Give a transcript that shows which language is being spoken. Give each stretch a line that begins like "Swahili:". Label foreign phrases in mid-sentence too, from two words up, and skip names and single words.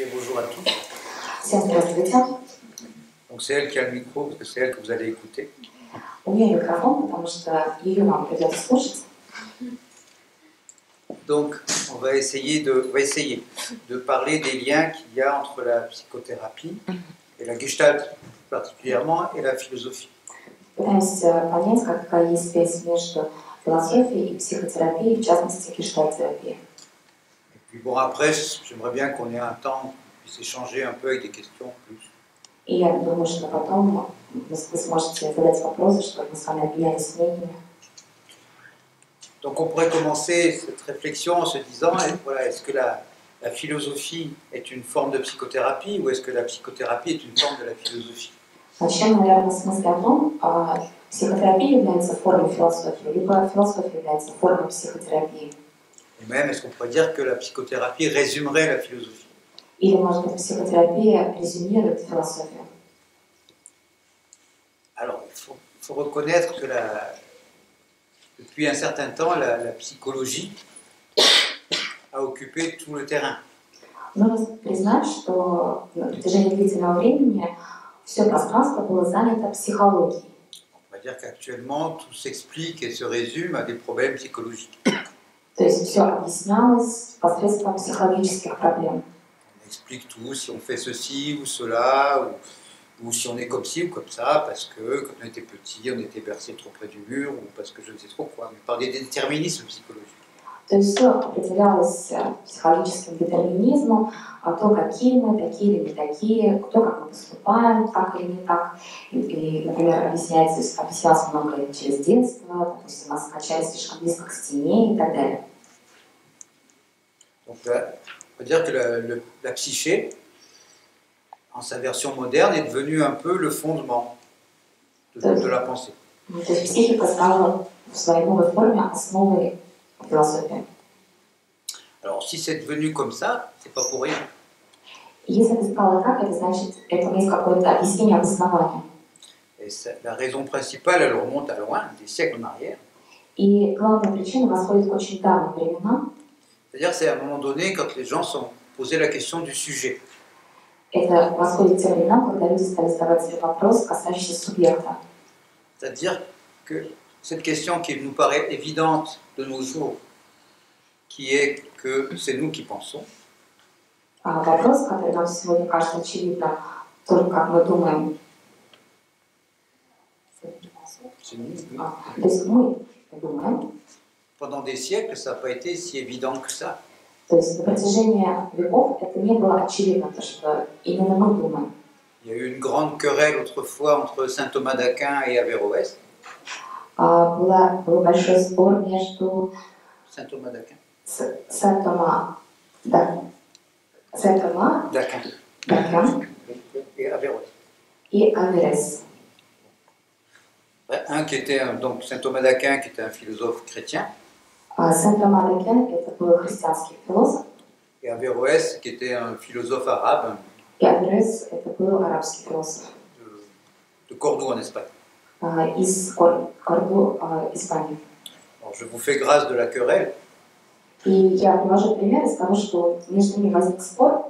French: bonjour à tous.
Russian: Всем здравствуйте.
French: Donc c'est elle qui a le micro, parce que c'est elle que vous allez écouter.
Russian: У меня микрофон, потому что ее вам придется слушать.
French: Donc on va essayer de parler des liens qu'il y a entre la psychothérapie et la Gestalt particulièrement et la philosophie.
Russian: Пытаемся понять, какая есть связь между философией и психотерапией, в частности, гештальт-терапией.
French: Et puis bon, après, j'aimerais bien qu'on ait un temps, qu'on puisse échanger un peu avec des questions plus.
Russian: И я думаю, что потом вы сможете задать вопросы, чтобы мы с вами обменялись мнениями.
French: Donc on pourrait commencer cette réflexion en se disant, voilà, est-ce que la philosophie est une forme de psychothérapie ou est-ce que la psychothérapie est une forme de la philosophie?
Russian: Начнем, наверное, с мысли о том, психотерапия является формой философии, либо философия является формой психотерапии.
French: Et même, est-ce qu'on pourrait dire que la psychothérapie résumerait la philosophie?
Russian: Или, может быть, психотерапия резюмирует философию?
French: Alors, il faut reconnaître que depuis un certain temps, la psychologie a occupé tout le terrain.
Russian: Нужно признать, что на протяжении длительного времени все пространство было занято психологией.
French: On va dire qu'actuellement, tout s'explique et se résume à des problèmes psychologiques.
Russian: То есть все объяснялось посредством психологических проблем.
French: On explique tout, si on fait ceci ou cela, ou si on est comme ci ou comme ça, parce que quand on était petit, on était bercé trop près du mur, ou parce que je ne sais trop quoi, mais par des déterminismes psychologiques.
Russian: То есть все определялось психологическим детерминизмом, то, какие мы, такие или не такие, кто как мы поступаем, так или не так. И, например, объяснялось многое через детство, допустим, нас качали слишком близко к стене и так далее.
French: Donc là, on peut dire que la psyché, en sa version moderne, est devenue un peu le fondement de la pensée.
Russian: То есть психика стала в своей новой форме основой философии.
French: Alors, si c'est devenu comme ça, c'est pas pour rien.
Russian: Если это стало так, это значит, этому есть какое-то объяснение, обоснование.
French: Et la raison principale, elle remonte à loin, des siècles en arrière.
Russian: И главная причина восходит к очень давним временам.
French: C'est-à-dire, c'est à un moment donné, quand les gens se sont posés la question du sujet.
Russian: Это восходит к тем временам, когда люди стали задавать себе вопрос, касающийся субъекта.
French: C'est-à-dire que cette question qui nous paraît évidente de nos jours, qui est que c'est nous qui pensons,
Russian: Вопрос, который нам сегодня кажется очевидно, только как мы думаем.
French: c'est nous, oui.
Russian: То есть мы думаем.
French: Pendant des siècles, ça n'a pas été si évident que ça.
Russian: То есть на протяжении веков это не было очевидно, то, что именно мы думаем.
French: Il y a eu une grande querelle autrefois entre saint Thomas d'Aquin et Averroès.
Russian: Был большой спор между
French: Saint Thomas d'Aquin. d'Aquin Et Averroès. et Averroès. Un qui était donc saint Thomas d'Aquin, qui était un philosophe chrétien.
Russian: Saint Thomas d'Aquin это был христианский философ.
French: Et Averroès, qui était un philosophe arabe.
Russian: И Аверес это был арабский философ.
French: De Cordoue en Espagne.
Russian: Из Корду, Испании.
French: Alors, je vous fais grâce de la querelle.
Russian: И я привожу пример из того, что между ними возник спор.